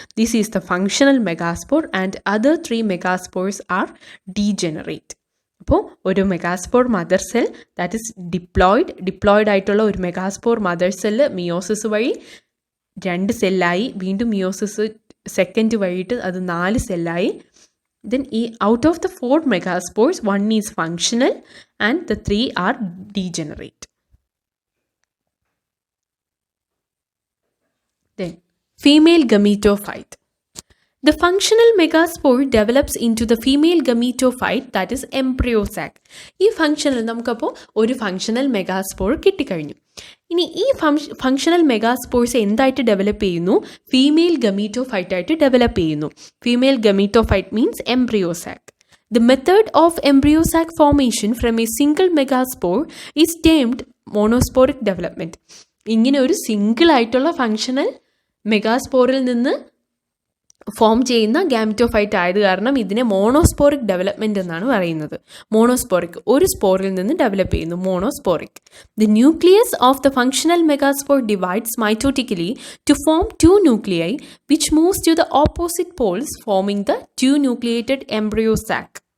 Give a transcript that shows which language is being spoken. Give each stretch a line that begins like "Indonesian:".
English: This is the functional megaspore and other 3 megaspores are degenerate.
Malayalam: അപ്പോൾ ഒരു megaspore mother cell
English: that is diploid
Malayalam: ആയിട്ടുള്ള ഒരു megaspore mother cell meiosis വഴി 2 സെല്ലായി, വീണ്ടും meiosis 2 വഴിയിട്ട് അത് 4 സെല്ലായി.
English: Then out of the 4 megaspores, 1 is functional and the 3 are degenerate. Then female gametophyte. The functional megaspore develops into the female gametophyte, that is embryo sac.
Malayalam: ഈ functional നമുക്കപ്പോൾ ഒരു functional megaspore കിട്ടിക്കഴിഞ്ഞു. ഇനി ഈ functional megaspores എന്തായിട്ട് develop ചെയ്യുന്നു? Female ഗമീറ്റോഫൈറ്റ് ആയിട്ട് develop ചെയ്യുന്നു. Female ഗമീറ്റോഫൈറ്റ് means embryo സാക്.
English: The method of embryo sac formation from a single megaspore is termed monosporic development.
Malayalam: ഇങ്ങനെ ഒരു സിംഗിൾ ആയിട്ടുള്ള ഫങ്ഷണൽ മെഗാസ്പോറിൽ നിന്ന് ഫോം ചെയ്യുന്ന ഗാമറ്റോഫൈറ്റ് ആയത് കാരണം ഇതിനെ മോണോസ്പോറിക് ഡെവലപ്മെൻറ്റ് എന്നാണ് പറയുന്നത്. മോണോസ്പോറിക്, ഒരു സ്പോറിൽ നിന്ന് ഡെവലപ്പ് ചെയ്യുന്നു, monosporic.
English: The nucleus of the functional megaspore divides mitotically to form 2 nuclei which moves to the opposite poles forming the 2 nucleated embryo sac.